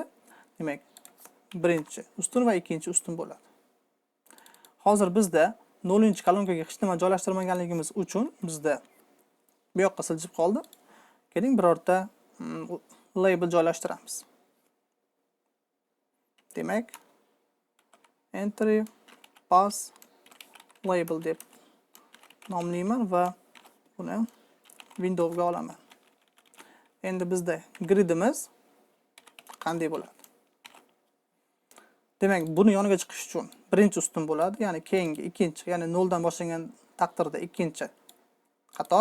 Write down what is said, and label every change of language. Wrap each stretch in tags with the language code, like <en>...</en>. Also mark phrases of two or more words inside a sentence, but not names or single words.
<uz>Demak, birinchi ustun va ikkinchi ustun bo'ladi. Hozir bizda 0-kolonkaga hech nima joylashtirmaganligimiz uchun bizda bu yoqqa siljib qoldi. Keling, birorta label joylashtiramiz. Demak,</uz> <en>entry pass label</en> <uz>deb nomlayman va buni window ga olaman. Endi bizda gridimiz qanday bo'ladi? Demak, buni yoniga chiqish uchun birinchi ustun bo'ladi, ya'ni keyingi ikkinchi, ya'ni 0 dan boshlangan taqdirda ikkinchi qator.</uz>